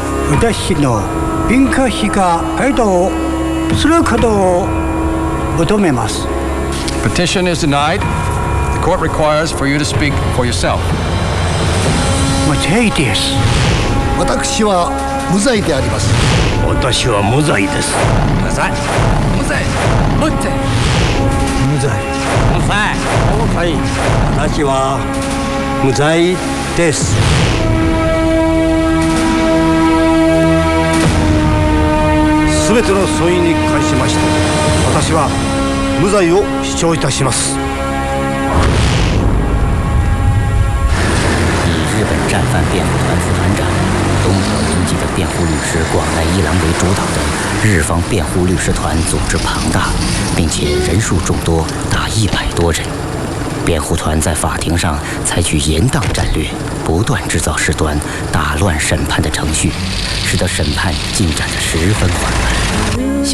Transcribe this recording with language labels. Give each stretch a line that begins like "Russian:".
Japanese: 私の弁護士が回答することを求めます。
English: Petition is denied. The court requires for you to speak for yourself.
Japanese: 無罪です。私は無罪であります。私は無罪です。無罪。無罪。無罪。無罪。無罪。はい。私は無罪です。すべての訴因に関しまして、私は無罪を主張いたします。
Chinese: 以日本战犯辩护团副团长东条英机的辩护律师广濑一郎为主导的日方辩护律师团组织庞大，并且人数众多，达100多人。辩护团在法庭上采取严当战略，不断制造事端，打乱审判的程序，使得审判进展得十分缓慢。